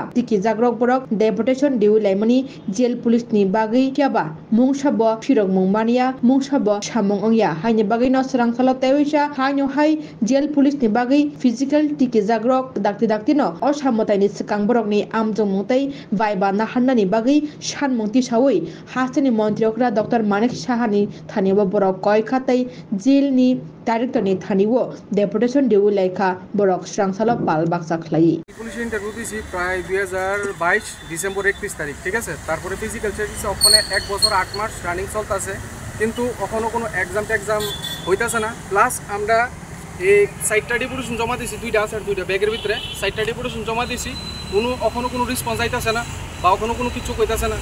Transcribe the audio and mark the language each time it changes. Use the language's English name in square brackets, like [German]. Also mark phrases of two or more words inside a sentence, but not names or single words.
[Kok Borok] तिखि जाग रक बरक डेपुटेशन दिउ लाइमनि जेल पुलिसनि बागै फियाबा मुंसाबो फिरक मुंमानिया मुंसाबो सामुं ओंया हायनि बागै न सरंखाला तेवैसा हायनो हाय जेल पुलिसनि बागै फिजिकल टिके जाग्रक दाक्ति न असामतायनि सिकां बरकनि आमजोंमुंतै वाइबा नाहान्नानि बागै सानमुंति सावै हासनि मन्त्रियकरा डॉक्टर मानिक साहानि थानिबो बरक कयखातै जेलनि डाइरेक्टरनि थानिबो डेपुटेशन दिउ लाइखा बरक स्रांसाला पाल बाक्सा खलाई [English] police interview [Bangla] দিয়েছি প্রায় 2022 ডিসেম্বর 31 তারিখ, ঠিক আছে। তারপরে [English] physical check [Bangla] ওখানে 1 বছর 8 মাস রানিং চলতেছে, কিন্তু এখনও কোনো এক্সাম হইতেছে না। প্লাস আমরা এই 4টা ডেপুটেশন জমা দিয়েছি, 2টা আছে আর 2টা ব্যাগের ভিতরে 4টা ডেপুটেশন জমা দিয়েছি, এখনও কোনো রেসপন্স আইতেছে না বা এখনও কোনো কিছু কইতেছে না।